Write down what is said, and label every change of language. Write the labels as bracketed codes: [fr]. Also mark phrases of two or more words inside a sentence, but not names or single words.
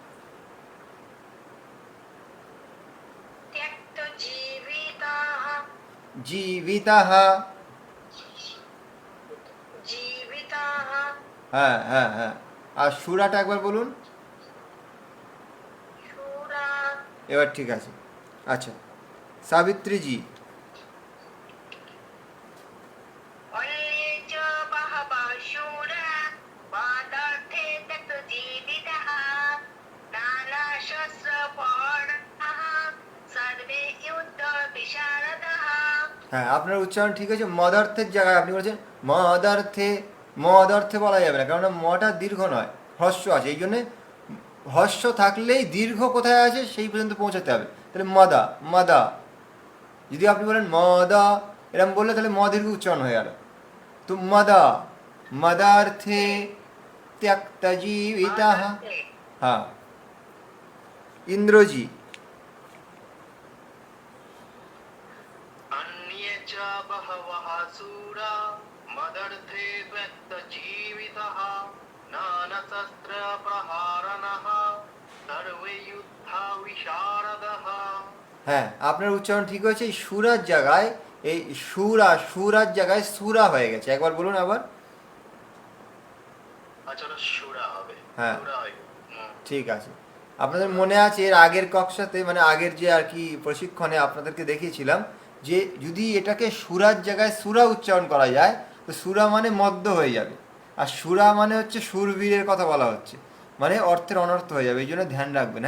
[sa] त्यक्तजीविताः জীবিতাহা, जीविताः [bn] হ্যাঁ হ্যাঁ হ্যাঁ। আর সুরাটা একবার বলুন। [sa] शूरा [bn] এবার ঠিক আছে। আচ্ছা সাবিত্রীজি। [sa] अन्ये च बहवः शूरा मदर्थे त्यक्तजीविताः नानाशस्त्रप्रहराणाः सर्वे युद्धविशारदाः। [bn] হ্যাঁ আপনার উচ্চারণ ঠিক আছে, মদার্থের জায়গায় আপনি বলছেন মদার্থে, মদার্থে বলা যাবে না, কারণ মটা দীর্ঘ নয়, হ্রস্ব আছে, এই জন্যে হ্রস্ব থাকলেই দীর্ঘ কোথায় আছে সেই পর্যন্ত পৌঁছাতে হবে। তাহলে মদা, মদা, যদি আপনি বলেন মদা এরকম বললে তাহলে ম দীর্ঘ উচ্চারণ হয়ে গেল। [sa] তো মদা, মদার্থে ত্যক্তজীবিতাহ। [bn] হ্যাঁ ইন্দ্রজি। [sa] अन्ये च बहवः शूरा मदर्थे व्यक्तजीवितः नानशस्त्रप्रहराणाः सर्वे युद्धविशारदाः। [bn] হ্যাঁ আপনার উচ্চারণ ঠিক হয়েছে, এই সুরার জায়গায়, এই সুরা, সুরার জায়গায় সুরা হয়ে গেছে। একবার বলুন আবার। আচ্ছা ওটা সুরা হবে। হ্যাঁ। সুরা হয়। ঠিক আছে। আপনাদের মনে আছে এর আগের কক্ষাতে, মানে আগের যে আর কি প্রশিক্ষণে আপনাদেরকে দেখিয়েছিলাম যে যদি এটাকে সুরার জায়গায় সুরা উচ্চারণ করা যায় তো সুরা মানে মদ্য হয়ে যাবে, আর সুরা মানে হচ্ছে সুরবীরের কথা বলা হচ্ছে, মানে অর্থের অনর্থ হয়ে যাবে, এই জন্য ধ্যান রাখবেন।